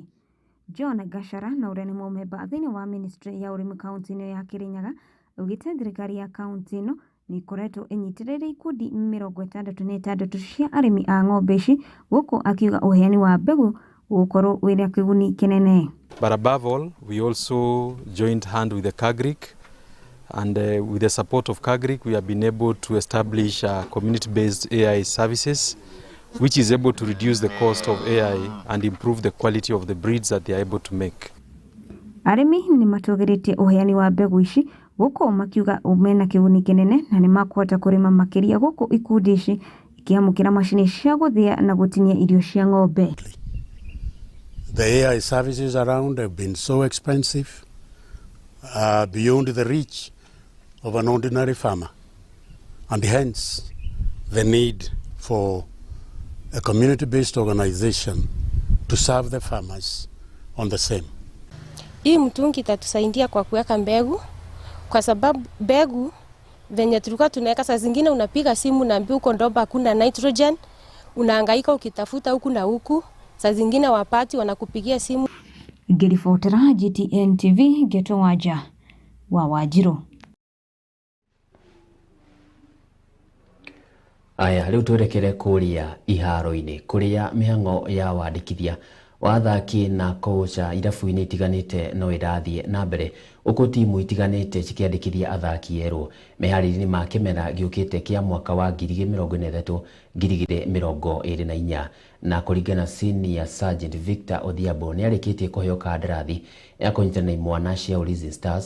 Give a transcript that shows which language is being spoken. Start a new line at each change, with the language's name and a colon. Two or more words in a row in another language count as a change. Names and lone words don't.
Kikuyu: John Gachara na ũrĩa nĩ mũmemba thĩinĩ wa ministry ya ũrĩmi kaunti-inĩ ya Kirinyaga augĩte thirikari ya kaunti ĩno nĩ ikoretwo ĩnyitĩrĩire ikundi 66 cia arĩmi a ng'ombe ici gũkũ akiuga ũheani wa mbegũ gũkorwo wĩna kĩguni kĩnene.
English: But above all, we also joined hand with the CAGRIC, and with the support of CAGRIC, we have been able to establish community-based AI services, which is able to reduce the cost of AI and improve the quality of the breeds that they are able to make.
Kikuyu: Arĩmi nĩ matũgĩrĩtie ũheani wa mbegũ ici gũkũ makiuga mena kĩguni kĩnene na nĩ makũhota kũrĩma makĩria gũkũ ikundi ici ikiamũkĩra macini cia gũthĩa na gũtinia irio cia ng'ombe.
English: The AI services around have been so expensive, beyond the reach of an ordinary farmer, and hence the need for a community-based organization to serve the farmers on the same.
Swahili: Hii mtungi itatusaidia kwa kuweka mbegu, kwa sababu mbegu venye tulikuwa tunaweka saa zingine unapiga simu na mbi uko ndoba hakuna nitrogen, unahangaika ukitafuta huku na huku, saa zingine wapati wanakupigia simu.
Kikuyu: Ngĩribotera GTN TV Geto Wanja wa Wanjiro. Aya, rĩu twerekere kũrĩa iharo-inĩ kũrĩa mĩhang'o ya wandĩkithia wa athaki na kocha irabu-inĩ itiganĩte no ĩrathiĩ na mbere ũkũ timu itiganĩte cikĩandĩkithia athaki erũ meharĩria-inĩ ma kĩmera gĩũkĩte kĩa mwaka wa 2023-2024 na kũringana Senior Sergeant Victor Odhiambo nĩ arĩkĩtie kũheo kandarathi ya kũnyitana na imwana cia Ulinzi Stars.